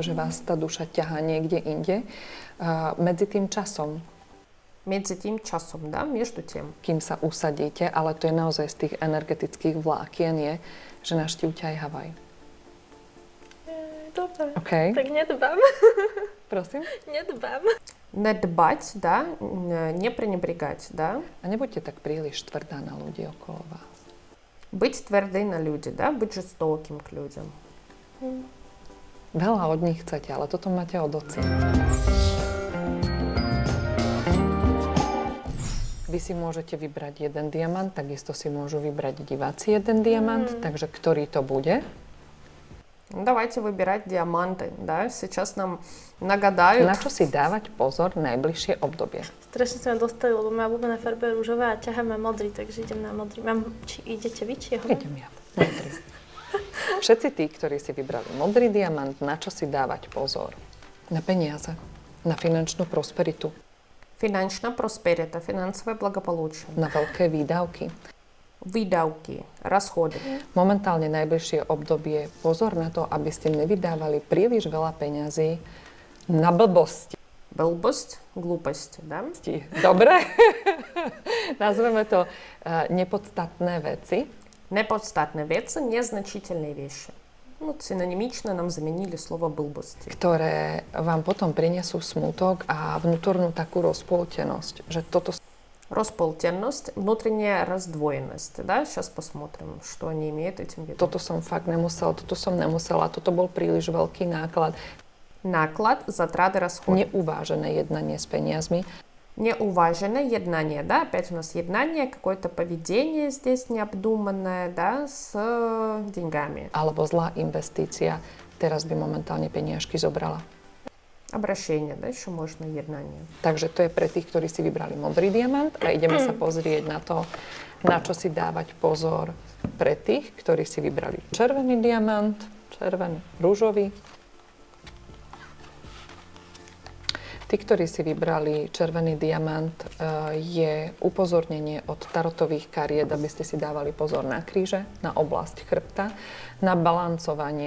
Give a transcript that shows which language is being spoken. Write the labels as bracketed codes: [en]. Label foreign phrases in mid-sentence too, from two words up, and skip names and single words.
[sk] Že vás tá duša ťahá niekde inde. Medzi tým časom. Medzi tým časom, [ru] да, между тем. [sk] Kým sa usadíte, ale to je naozaj z tých energetických vlákien je, že navštívte aj Havaj. Dobre, OK? tak nedbám. Prosím? Nedbám. [ru] Надбать, да, не пренебрегать, да. [sk] A nebuďte tak príliš tvrdá na ľudí okolo vás. [ru] Быть твердой на люди, да, быть жестоким к людям. [sk] Veľa od nich chcete, ale toto máte odoceniť. Vy si môžete vybrať jeden diamant, takisto si môžu vybrať diváci jeden diamant, takže ktorý to bude? [ru] Ну, давайте выбирать диаманты, да, сейчас нам нагадают. [sk] Na čo si dávať pozor najbližšie obdobie? Strašne sa ma dostali, lebo moja obľúbená farba je rúžová a ťaháme modrý, takže idem na modrý. Idete vy, či jeho? Idem ja. Modrý. Všetci tí, ktorí si vybrali modrý diamant, na čo si dávať pozor? Na peniaze, na finančnú prosperitu, [ru] Финансовая просперита, финансовое благополучие, [sk] na veľké výdavky. [ru] выдавки, расходы. [sk] Momentálne najbližšie obdobie pozor na to, aby ste nevydávali príliš veľa peňazí na blbosti. [ru] Глупость, глупость, да. [sk] Dobre? Nazveme to nepodstatné veci. Nepodstatné veci, [ru] незначительные вещи. Ну, синонимично нам заменили слово «былбости». [sk] Ktoré vám potom prinesú smútok a vnútornú takú rozpoltenosť, že toto [ru] Располтенность, внутренняя раздвоенность, да. Сейчас посмотрим, что они имеют этим в виду. [sk] toto som fakt nemusel, toto som nemusela, toto bol príliš veľký náklad. [ru] Наклад, затраты, расходы. [sk] Neuvážené jednanie s peniazmi, Neuvážené jednanie, [ru] да, опять у нас еднание, какое-то поведение здесь необдуманное, да, с деньгами. [sk] alebo zlá investícia. Teraz by momentálne peniažky zobrala. [ru] Обращение, да, еще можно еднание. [sk] Takže to je pre tých, ktorí si vybrali modrý diamant a ideme sa pozrieť na to, na čo si dávať pozor pre tých, ktorí si vybrali červený diamant, červený, rúžový. Tí, ktorí si vybrali červený diamant, je upozornenie od tarotových kariet, aby ste si dávali pozor na kríže, na oblasť chrbta, na balancovanie.